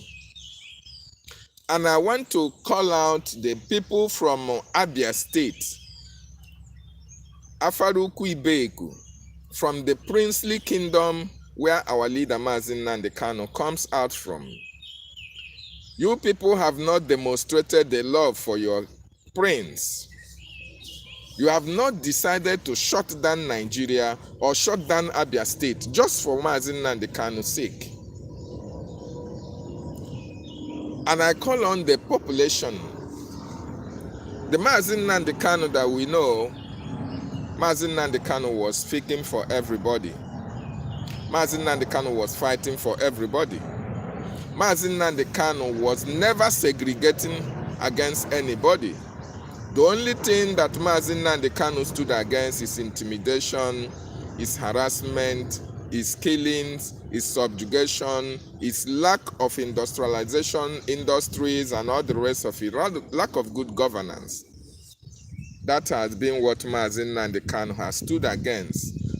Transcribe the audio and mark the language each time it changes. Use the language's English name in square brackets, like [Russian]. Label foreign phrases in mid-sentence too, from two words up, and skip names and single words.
[English] And I want to call out the people from Abia State, Afaruku Ibeku, from the princely kingdom where our leader Mazi Nnamdi Kanu comes out from. You people have not demonstrated the love for your prince. You have not decided to shut down Nigeria or shut down Abia State just for Mazi Nnamdi Kanu's sake. And I call on the population. The Mazi Nnamdi Kanu that we know, Mazi Nnamdi Kanu was speaking for everybody. Mazi Nnamdi Kanu was fighting for everybody. Mazi Nnamdi Kanu was never segregating against anybody. The only thing that Mazi Nnamdi Kanu stood against is intimidation, is harassment, is killings, its subjugation, its lack of industrialization, industries, and all the rest of it, lack of good governance. That has been what Mazi Nnamdi Kanu has stood against.